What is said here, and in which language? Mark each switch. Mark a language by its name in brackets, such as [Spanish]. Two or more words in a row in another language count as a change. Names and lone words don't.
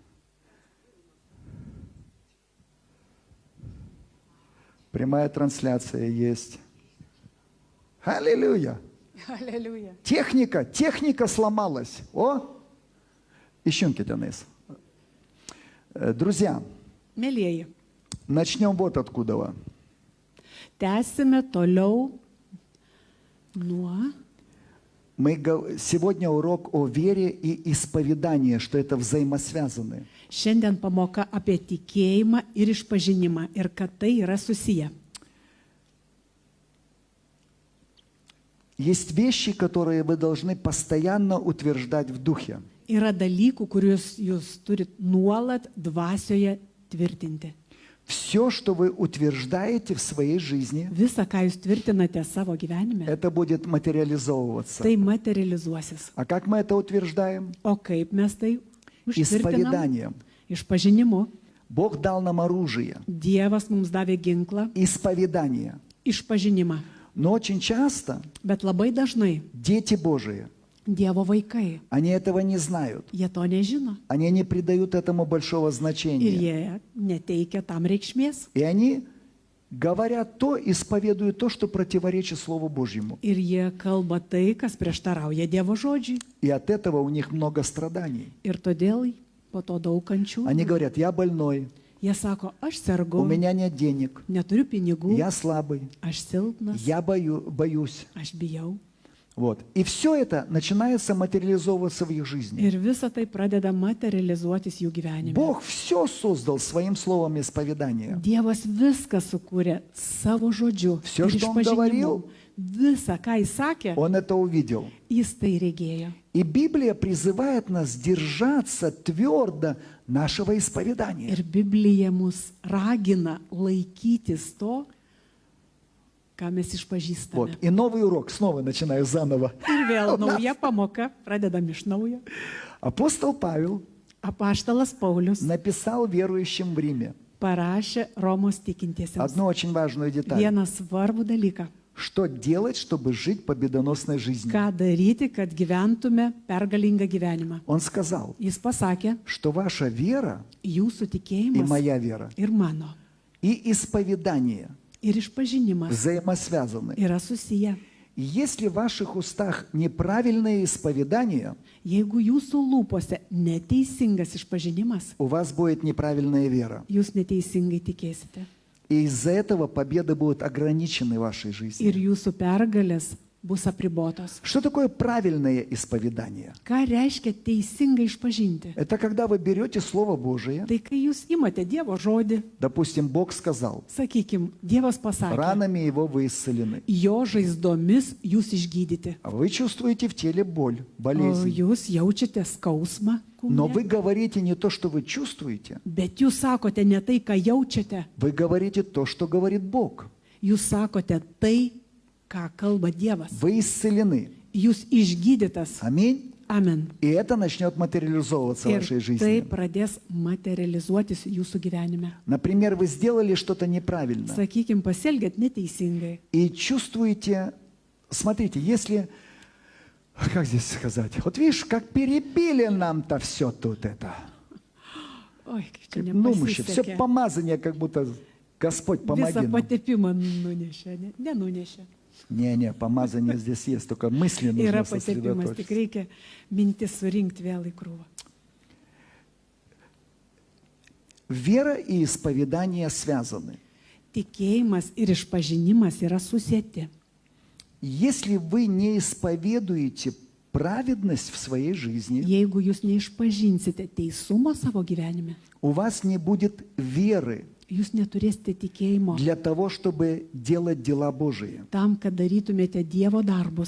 [Russian] Прямая трансляция есть. Аллилуйя. Аллилуйя. Техника сломалась. О, ищунки Денис. Друзья, [Lithuanian] Mėlyjeji, [Russian] начнем вот откуда. [Lithuanian] tęsime toliau nuo. [Russian] Сегодня урок о вере и исповедании, что это взаимосвязаны. [Lithuanian] Šiandien pamoka apie tikėjimą ir išpažinimą ir kad tai yra susiję. [Russian] Есть вещи, которые вы должны постоянно утверждать в духе. [Lithuanian] Yra dalykų, kuriuos jūs turit nuolat dvasioje tvirtinti. [Russian] Все, что вы утверждаете в своей жизни, [Lithuanian] Visa, ką jūs tvirtinate savo gyvenime, [Russian] это будет материализовываться. [Lithuanian] tai materializuosis. [Russian] А как мы это утверждаем? [Lithuanian] O kaip mes tai užtvirtinam? [Russian] Исповеданием. [Lithuanian] Išpažinimu. [Russian] Бог дал нам оружие. [Lithuanian] Dievas mums davė ginklą, [Russian] Исповедание. [Lithuanian] išpažinimą. [Russian] Но очень часто [Lithuanian] Bet labai dažnai [Russian] дети Божии, [Lithuanian] Dievo vaikai, [Russian] они этого не знают. [Lithuanian] jie to nežino [Russian] Они не придают этому большого [Lithuanian] ir [Russian] значения. [Lithuanian] jie neteikia tam reikšmės. [Russian] И они говорят то, исповедуют то, что противоречит Слову Божьему. [Lithuanian] Ir jie kalba tai, kas prieštarauja Dievo žodžiui. [Russian] И от этого у них много страданий. [Lithuanian] Ir todėl po to daug kančių. [Russian] Они говорят, я больной, [Lithuanian] Jie sako, aš [Russian] у [Lithuanian] sergu, [Russian] меня нет денег, [Lithuanian] neturiu pinigų, [Russian] я слабый, [Lithuanian] aš silpnas, [Russian] я боюсь. [Lithuanian] aš bijau. [Russian] Вот. И все это начинается материализовываться в их жизни. [Lithuanian] Ir visa tai pradeda materializuotis jų gyvenime. [Russian] Бог все создал своим словом исповедания. [Lithuanian] Dievas viską sukūrė savo žodžiu. [Russian] Всё, [Lithuanian] ir [Russian] что он [Lithuanian] išpažinimu. [Russian] говорил, [Lithuanian] Visa, ką jis sakė, [Russian] Он это увидел. [Lithuanian] jis tai regėjo. [Russian] И Библия призывает нас держаться твердо нашего исповедания. [Lithuanian] Ir Biblija mus ragina laikytis to, ką mes išpažįstame. [Russian] Вот. И новый урок, снова начинаю заново. [Lithuanian] Ir vėl nauja pamoka, pradedam iš naujo. [Russian] Апостол Павел [Lithuanian] Apaštalas Paulius [Russian] написал верующим в Риме [Lithuanian] parašė Romos tikintiesiems [Russian] одну очень важную деталь. [Lithuanian] vieną svarbų dalyką. [Russian] Что делать, чтобы жить победоносной жизнью? [Lithuanian] Ką daryti, kad gyventume pergalingą gyvenimą. [Russian] Он сказал, [Lithuanian] Jis pasakė, [Russian] что ваша вера [Lithuanian] jūsų [Russian] и [Lithuanian] tikėjimas [Russian] моя вера [Lithuanian] ir mano, [Russian] и исповедание [Lithuanian] ir išpažinimas [Russian] взаимосвязаны. [Lithuanian] yra susiję. [Russian] И если в ваших устах неправильное исповедание, [Lithuanian] Jeigu jūsų lūpose neteisingas išpažinimas, [Russian] у вас будет неправильная вера. [Lithuanian] jūs neteisingai tikėsite. [Russian] И из-за этого победы будут ограничены в вашей [Lithuanian] Ir [Russian] жизни. [Lithuanian] jūsų pergalės bus apribotos. [Russian] Что такое правильное исповедание? [Lithuanian] Ką reiškia teisingai išpažinti? [Russian] Это когда вы берете Слово Божие, [Lithuanian] Tai kai jūs imate Dievo žodį, [Russian] допустим, Бог сказал, [Lithuanian] sakykime, Dievas pasakė, [Russian] ранами Его вы исцелены. [Lithuanian] jo žaizdomis jūs išgydyti. [Russian] А вы чувствуете в теле боль, [Lithuanian] O [Russian] болезнь. [Lithuanian] jūs jaučiate skausmą [Russian] Но вы [Lithuanian] kūne, [Russian] говорите не то, что вы чувствуете, [Lithuanian] bet jūs sakote ne tai, ką jaučiate, [Russian] вы говорите то, что говорит Бог. [Lithuanian] jūs sakote tai, ką kalba Dievas. [Russian] Вы исцелены. [Lithuanian] Jūs išgydytas. [Russian] Аминь. [Lithuanian] Amen. [Russian] И это начнет материализовываться в [Lithuanian] Ir [Russian] вашей [Lithuanian] tai [Russian] жизни. [Lithuanian] pradės materializuotis jūsų gyvenime. [Russian] Например, вы сделали что-то неправильно. [Lithuanian] Sakykime, pasielgėt neteisingai. [Russian] И чувствуете, смотрите, если, как здесь сказать, вот видишь, как перебили нам-то все тут это. [Lithuanian] Oi, kaip čia [Russian] Ну, все [Lithuanian] nepasisekė. [Russian] помазание, как будто Господь помоги [Lithuanian] Visą [Russian] нам. [Lithuanian] patepimą nunešė, nenunešė. [Russian] Не, помазание здесь есть, только мысли нужно [Lithuanian] Yra patepimas, [Russian] сосредоточиться. [Lithuanian] tik reikia mintis surinkti vėl į krūvą. [Russian] Вера и исповедание связаны. [Lithuanian] Tikėjimas ir išpažinimas yra susieti. [Russian] Если вы не исповедуете праведность в своей жизни, [Lithuanian] Jeigu jūs neišpažinsite teisumo savo gyvenime, [Russian] у вас не будет веры [Lithuanian] jūs neturėsite tikėjimo [Russian] для того, чтобы делать дела Божии, [Lithuanian] tam, kad darytumėte Dievo darbus,